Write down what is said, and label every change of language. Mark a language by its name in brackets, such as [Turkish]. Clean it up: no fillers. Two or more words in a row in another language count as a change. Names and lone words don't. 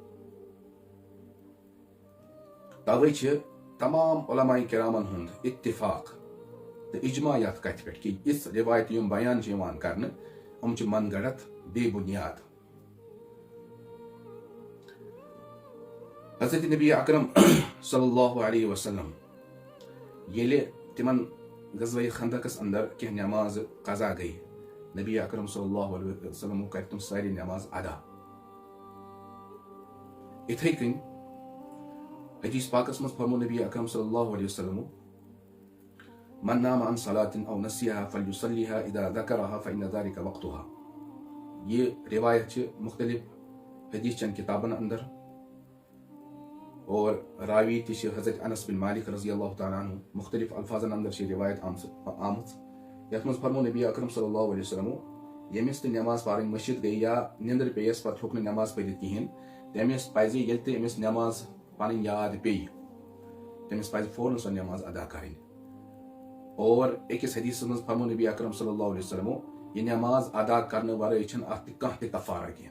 [Kashmiri] توے چھِ تمام علماء کرامن ہُنٛد اتفاق تہٕ اجماع یتھ کتھِ پٮ۪ٹھ کہِ یِژھ رِوایتہٕ یِم بیان چھِ یِوان کرنہٕ یِم چھِ من گڑت، بے بنیاد. حضرت [Arabic] نبی اکرم صلی اللہ علیہ وسلم [Kashmiri] ییٚلہِ تِمن غزوہ خندقس اندر کینٛہہ نٮ۪مازٕ قضا گٔیہِ، [Arabic] نبی اکرم صلی اللہ علیہ وسلم [Kashmiri] کرِ تِم سارے نٮ۪ماز ادا. یِتھے کٔنۍ حدیث پاکس منٛز فرمو [Arabic] نبی اکرم صلی اللہ علیہ وسلم من نام عن صلاة او نسیها فلیصلیها اذا ذکرها فإن ذلك وقتها. [Kashmiri] یہ روایت چھِ مختلف حدیث چن کتابن اندر، اور راوی تہِ چھِ حضرت انس بن مالک [Arabic] رضی اللہ تعالیٰ عنہ. [Kashmiri] مختلف الفاظن اندر چھِ روایت آمٕژ یتھ منٛز فرمو [Arabic] نبی اکرم صلی اللہ علیہ وسلم [Kashmiri] ییٚمِس تہِ نٮ۪ماز پرٕنۍ مٔشِد گٔیہِ یا نِندٕر پیٚیس پتہٕ ہیوٚک نہٕ نٮ۪ماز پٔرِتھ کِہینۍ، تٔمِس پزِ ییٚلہِ تہِ أمِس نٮ۪ماز پنٕنۍ یاد پیٚیہِ تٔمِس پزِ فوراً سۄ نٮ۪ماز ادا کرٕنۍ. اور أکِس حدیثس منٛز فرمو [Arabic] نبی اکرم صلی اللہ علیہ وسلم [Kashmiri] یہِ نٮ۪ماز ادا کرنہٕ ورٲے چھنہٕ اتھ تہِ کانٛہہ تہِ کفارہ کینٛہہ.